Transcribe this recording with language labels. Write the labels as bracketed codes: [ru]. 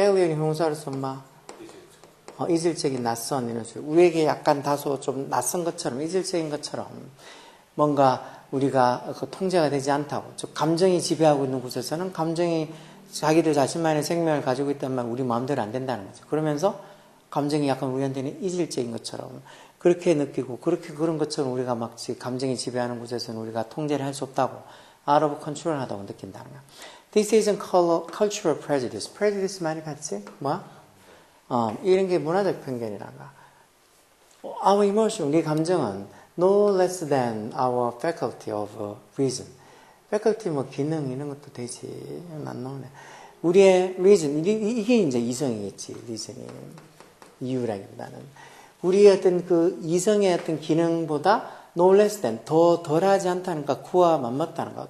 [ko] alien이 형용사로서 막 이질적인 낯선 이런 소리. 우리에게 약간 다소 좀 낯선 것처럼 이질적인 것처럼 뭔가 우리가 통제가 되지 않다고. 즉 감정이 지배하고 있는 곳에서는 감정이 자기들 자신만의 생명을 가지고 있다면 우리 마음대로 안 된다는 거죠. 그러면서 감정이 약간 우리한테는 이질적인 것처럼 그렇게 느끼고 그런 것처럼 우리가 막 감정이 지배하는 곳에서는 우리가 통제를 할 수 없다고 [en] out of control [ko] 하다고 느낀다는 거야. [en] This is a cultural prejudice. [ko] prejudice 많이 봤지? 뭐? 이런 게 문화적 편견이란가. [en] Our emotion, [ko] 우리 감정은 [en] no less than our faculty of reason. [ko] faculty 뭐 기능 이런 것도 되지. 안 나오네. 우리의 reason, 이게 이제 이성이겠지. reason이. 이유라기보다는. 우리의 어떤 그 이성의 어떤 기능보다 [en] no less than, [ko] 더 덜하지 않다는 거, 그와 맞먹다는 거.